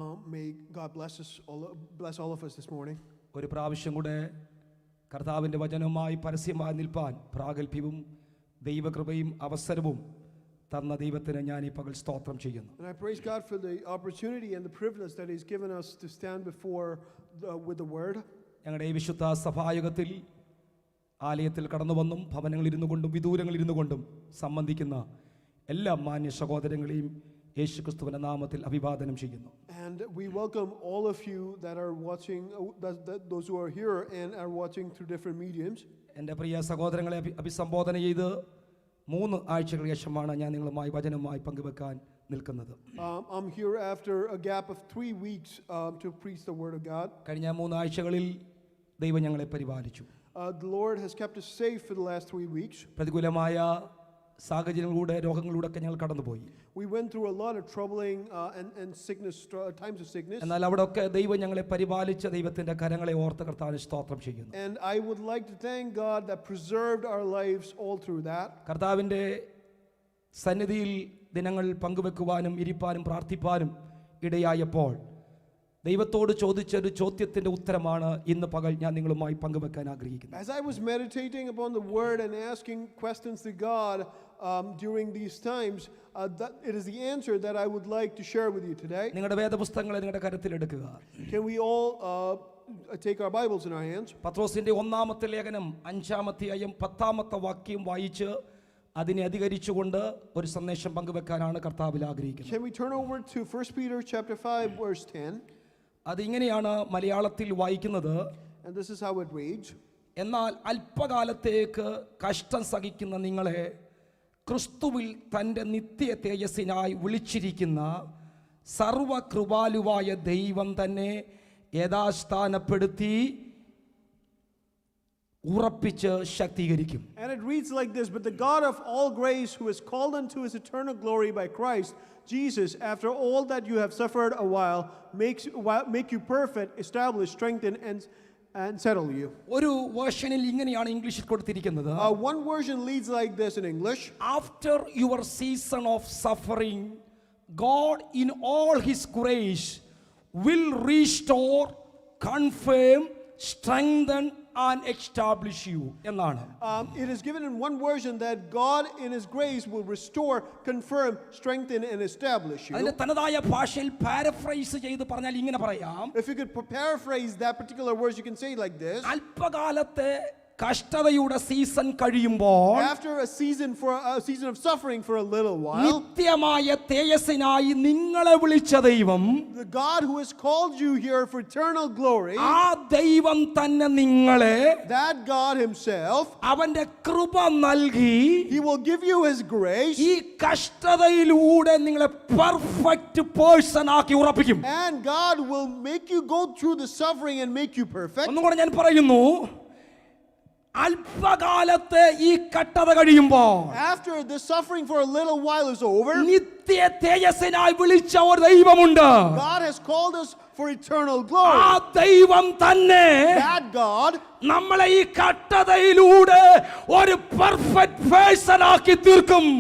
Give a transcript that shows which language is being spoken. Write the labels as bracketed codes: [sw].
[en] May God bless all of us this morning. [ml] ഒരു പ്രാവശ്യം കൂടെ കർത്താവിൻ്റെ വചനവുമായി പരസ്യമായി നിൽപ്പാൻ പ്രാഗൽഭ്യവും ദൈവകൃപയും അവസരവും തന്ന ദൈവത്തിന് ഞാൻ ഈ പകൽ സ്തോത്രം ചെയ്യുന്നു. [en] And I praise God for the opportunity and the privilege that He's given us to stand before with the Word. [ml] ഞങ്ങളുടെ ഈ വിശുദ്ധ സഭായുഗത്തിൽ ആലയത്തിൽ കടന്നു വന്നും ഭവനങ്ങളിൽ ഇരുന്നു കൊണ്ടും വിദൂരങ്ങളിൽ ഇരുന്നു കൊണ്ടും സംബന്ധിക്കുന്ന എല്ലാ മാന്യ സഹോദരങ്ങളെയും യേശുക്രിസ്തുവിന്റെ നാമത്തിൽ അഭിവാദനം ചെയ്യുന്നു. [en] And we welcome all of you that are watching, those who are here and are watching through different mediums. [ml] എൻ്റെ പ്രിയ സഹോദരങ്ങളെ അഭിസംബോധന ചെയ്ത് 3 ആഴ്ചകൾക്ക് ശേഷമാണ് ഞാൻ നിങ്ങളുമായി വചനവുമായി പങ്കുവെക്കാൻ നിൽക്കുന്നത്. [en] I'm here after a gap of 3 weeks to preach the word of God. [ml] കഴിഞ്ഞ 3 ആഴ്ചകളിൽ ദൈവം ഞങ്ങളെ പരിപാലിച്ചു. [en] The Lord has kept us safe for the last 3 weeks. [ml] പ്രതികൂലമായ സാഹചര്യങ്ങളിലൂടെ രോഗങ്ങളിലൂടെ ഒക്കെ ഞങ്ങൾ കടന്നുപോയി. [en] We went through a lot of troubling and sickness, times of sickness. [ml] എന്നാൽ അവിടെയൊക്കെ ദൈവം ഞങ്ങളെ പരിപാലിച്ച ദൈവത്തിന്റെ കരങ്ങളെ ഓർത്ത് കർത്താവിനെ സ്തോത്രം ചെയ്യുന്നു. [en] And I would like to thank God that preserved our lives all through that. [ml] കർത്താവിന്റെ സന്നിധിയിൽ ദിനങ്ങൾ പങ്കുവെക്കുവാനും ഇരിപ്പാനും പ്രാർത്ഥിപ്പാനും ഇടയായപ്പോൾ ദൈവത്തോട് ചോദിച്ച ഒരു ചോദ്യത്തിന്റെ ഉത്തരമാണ് ഇന്ന് പകൽ ഞാൻ നിങ്ങളുമായി പങ്കുവെക്കാൻ ആഗ്രഹിക്കുന്നത്. [en] As I was meditating upon the word and asking questions to God during these times, that it is the answer that I would like to share with you today. [ml] നിങ്ങളുടെ വേദപുസ്തകങ്ങളെ നിങ്ങളുടെ കരത്തിൽ എടുക്കുക. [en] Can we all take our Bibles in our hands? [ml] പത്രോസിന്റെ 1-ാമത്തെ ലേഖനം 5-ാമത്തെ അധ്യായം 10-ാമത്തെ വാക്യം വായിച്ച് അതിനെ അധികരിച്ചുകൊണ്ട് ഒരു സന്ദേശം പങ്കുവെക്കാനാണ് കർത്താവിൽ ആഗ്രഹിക്കുന്നത്. [en] Can we turn over to 1 Peter chapter 5 verse 10? [ml] അതിങ്ങനെയാണ് മലയാളത്തിൽ വായിക്കുന്നത്. [en] And this is how it reads. [ml] എന്നാൽ അല്പകാലത്തേക്ക് കഷ്ടം സഹിക്കുന്ന നിങ്ങളെ ക്രിസ്തുവിൽ തൻ്റെ നിത്യ തേജസ്സിനായി വിളിച്ചിരിക്കുന്ന സർവകൃപാലുവായ ദൈവം തന്നെ യഥാസ്ഥാനപ്പെടുത്തി ഉറപ്പിച്ച് ശക്തീകരിക്കും. [en] And it reads like this: but the God of all grace, who is called unto his eternal glory by Christ Jesus, after all that you have suffered a while, make you perfect, establish, strengthen, and settle you. [ml] ഒരു വേർഷനിൽ ഇങ്ങനെയാണ് ഇംഗ്ലീഷിൽ കൊടുത്തിരിക്കുന്നത്. [en] One version reads like this in English: after your season of suffering, God in all his grace will restore, confirm, strengthen and establish you. [ml] എന്നാണ്. [en] It is given in one version that God in his grace will restore, confirm, strengthen and establish you. [ml] അതിന്റെ തനതായ ഭാഷയിൽ paraphrase ചെയ്ത് പറഞ്ഞാൽ ഇങ്ങനെ പറയാം. [en] If you could paraphrase that particular verse, you can say it like this: [ml] അല്പകാലത്തെ കഷ്ടതയുടെ season കഴിയുമ്പോൾ, [en] after a season of suffering for a little while, [ml] നിത്യമായ തേജസ്സിനായി നിങ്ങളെ വിളിച്ച ദൈവം, [en] the God who has called you here for eternal glory, [ml] ആ ദൈവം തന്നെ നിങ്ങളെ, [en] that God himself, [ml] അവന്റെ കൃപ നൽകി, [en] he will give you his grace, [ml] ഈ കഷ്ടതയിലൂടെ നിങ്ങളെ പെർഫെക്റ്റ് പേഴ്സൺ ആക്കി ഉറപ്പിക്കും. [en] and God will make you go through the suffering and make you perfect. [ml] ഒന്നുകൂടെ ഞാൻ പറയുന്നു, അല്പകാലത്തെ ഈ കഷ്ടത കഴിയുമ്പോൾ, [en] after the suffering for a little while is over, [ml] നിത്യ തേജസ്സിനായി വിളിച്ച ഒരു ദൈവമുണ്ട്. [en] God has called us for eternal glory. [ml] ആ ദൈവം തന്നെ [en] that God [ml] നമ്മളെ ഈ കഷ്ടതയിലൂടെ ഒരു പെർഫെക്റ്റ് പേഴ്സൺ ആക്കി തീർക്കും.